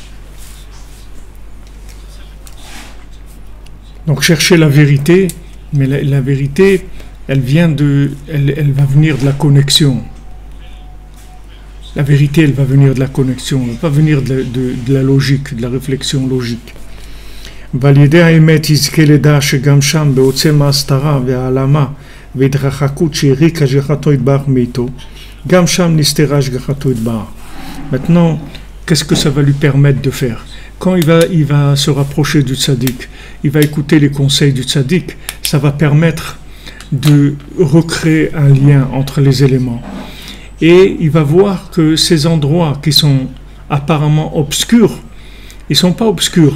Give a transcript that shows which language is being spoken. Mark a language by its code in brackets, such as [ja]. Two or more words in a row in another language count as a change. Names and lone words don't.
[fr] Donc cherchez la vérité, mais la vérité, elle va venir de la connexion. La vérité, elle va venir de la connexion, elle ne va pas venir de la logique, de la réflexion logique. [he] ועל ידי האמת יזכה לדע שגם שם בעוצם ההסתרה והעלמה והתרחקות שהרחיקה השגחתו יתברך מאיתו, גם שם נסתרה השגחתו יתברך. [fr] Maintenant, qu'est-ce que ça va lui permettre de faire? Quand il va se rapprocher du tzaddik, il va écouter les conseils du tzaddik, ça va permettre de recréer un lien entre les éléments. Et il va voir que ces endroits qui sont apparemment obscurs, ils ne sont pas obscurs.